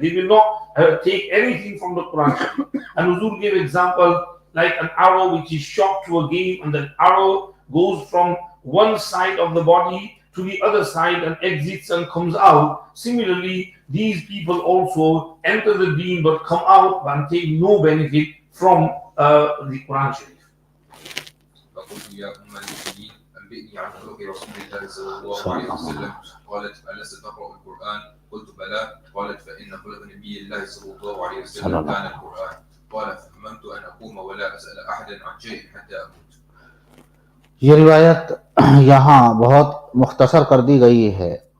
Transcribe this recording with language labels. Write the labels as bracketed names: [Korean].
[English] They will not take anything from the Quran Sharif. And Huzur gave example like an arrow which is shot to a game, and the arrow goes from one side of the body to the other side and exits and comes out. Similarly, these people also enter the deen but come out and take no benefit from the Quran Sharif. [Arabic] فقلت يا أم المؤمنين أنبئني عن خلق رسول الله صلى الله عليه وسلم. قالت ألست تقرأ القرآن؟ قلت بلى. قالت فإن خلق نبي الله صلى الله عليه وسلم كان القرآن. قال فهممت أن أقوم ولا أسأل أحدا عن شيء حتى أموت. [Urdu] یہ روایت یہاں بہت مختصر کر دی گئی ہے.